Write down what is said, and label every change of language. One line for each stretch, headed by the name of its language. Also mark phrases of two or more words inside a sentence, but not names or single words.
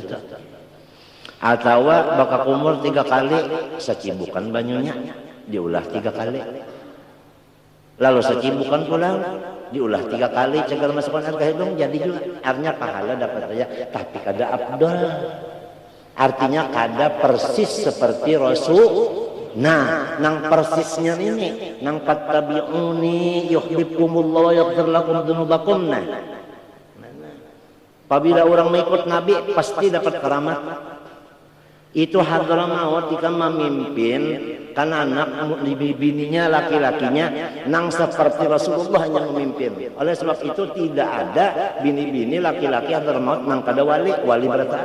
Banjar: Atau baka kumur 3 kali sacibukan banyunya diulah 3 kali, lalu sacibukan pulang diulah 3 kali cagar masukkan air ke hidung, jadi juga artinya pahala dapat saja, tapi kada afdol, artinya kada persis seperti Rasul. Nah, nang persisnya ini, nang
Arabic: فاتبعوني يحببكم الله ويغفر لكم ذنوبكم.
Malay: Nah, apabila orang mengikut Nabi pasti dapat keramat.
Banjar: Itu hadral maut jika memimpin kan anak bininya laki-lakinya nang seperti Rasulullah yang memimpin. Oleh sebab itu tidak ada bini-bini laki-laki hadral maut nang kada wali bertahan.